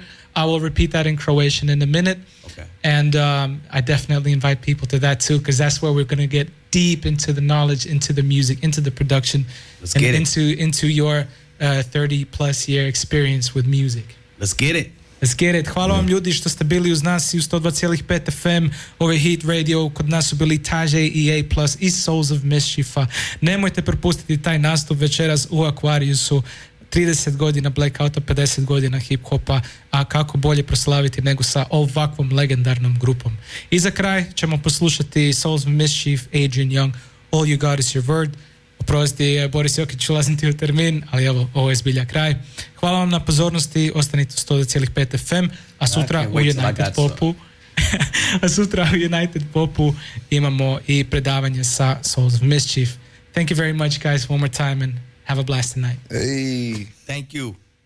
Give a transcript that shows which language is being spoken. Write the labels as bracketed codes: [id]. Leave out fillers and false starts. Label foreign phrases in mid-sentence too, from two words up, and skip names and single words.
[en] I will repeat that in Croatian in a minute. Okay. And I definitely invite people to that too, because that's where we're going to get deep into the knowledge, into the music, into the production, Let's get it. into your 30 plus year experience with music. Let's get it. Let's get it. [hr] Hvala vam ljudi što ste bili uz nas i u 102.5 FM, ove Hit Radio. Kod nas su bili Tajai i A-Plus i Souls of Mischiefa. Nemojte propustiti taj nastup večeras u Aquariusu. 30 godina Blackouta, 50 godina hip-hopa, a kako bolje proslaviti nego sa ovakvom legendarnom grupom. I za kraj ćemo poslušati Souls of Mischief, Adrian Young, All You Got Is Your Word. Oprosti, Boris Jokić, ulazim ti u termin, ali evo, ovo je zbilja kraj. Hvala vam na pozornosti, ostanite u 102.5 FM, a sutra u United Popu a sutra u United Popu imamo i predavanje sa Souls of Mischief. [en] Thank you very much, guys, one more time, and have a blast tonight. Hey. Thank you.